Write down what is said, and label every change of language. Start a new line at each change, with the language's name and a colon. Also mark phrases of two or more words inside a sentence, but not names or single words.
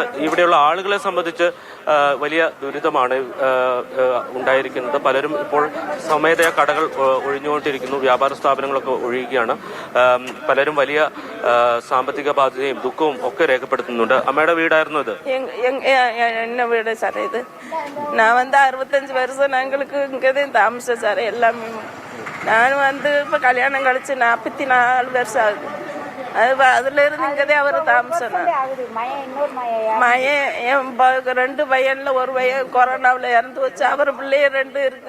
Malayalam: ഇവിടെയുള്ള ആളുകളെ സംബന്ധിച്ച് വലിയ ദുരിതമാണ് ഉണ്ടായിരിക്കുന്നത്. പലരും ഇപ്പോൾ സ്വമേധയാ കടകൾ ഒഴിഞ്ഞുകൊണ്ടിരിക്കുന്നു, വ്യാപാര സ്ഥാപനങ്ങളൊക്കെ ഒഴിയുകയാണ്. പലരും വലിയ സാമ്പത്തിക ബാധ്യതയും ദുഃഖവും ഒക്കെ രേഖപ്പെടുത്തുന്നുണ്ട്. അമ്മയുടെ വീടായിരുന്നു ഇത്?
Tamil: என்ன வீடு சார் இது? நான் 65 வருஷம் நாங்களுக்கு இங்கதான் தாமசம் சார். எல்லாமே நான் இப்போ கல்யாணம் கழிச்சு 44 வருஷம் ஆகுது. அதுல இருந்து இங்கதே அவர் தாமசம். மயன் என் 2 பையன்ல ஒரு பையன் கொரோனாவில் இறந்து வச்சு, அவர் பிள்ளைய 2 இருக்கு.